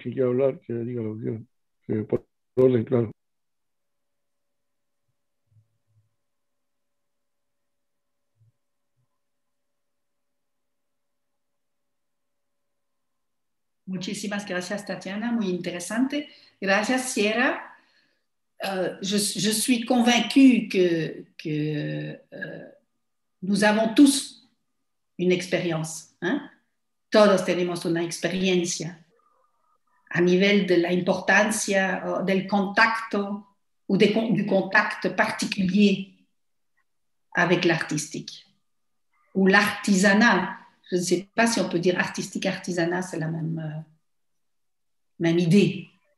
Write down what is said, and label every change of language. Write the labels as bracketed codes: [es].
[es] Quien quiera hablar, que diga lo que quiera. Por orden, claro. Muchísimas gracias, Tatiana. Muy interesante. Gracias, Sierra. [fr] Je suis convaincue que nous avons tous une expérience. ¿Eh? [es] Todos tenemos una experiencia a nivel de la importancia del contacto [fr] ou du contact particulier avec l'artistique ou l'artisanat. Je ne sais pas si on peut dire artistique, artisanat, c'est la même idée.